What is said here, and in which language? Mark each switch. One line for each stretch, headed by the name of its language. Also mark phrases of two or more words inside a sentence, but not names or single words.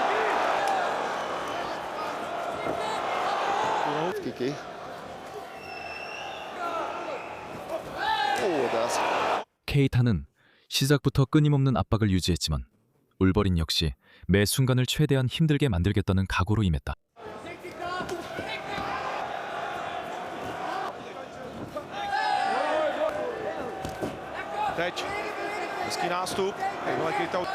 Slovak: Kiky. teraz.
Korean: 케이타는 시작부터 끊임없는 압박을 유지했지만 울버린 역시 매 순간을 최대한 힘들게 만들겠다는 각오로 임했다.
Czech: Teď hezký nástup, jakmile Keita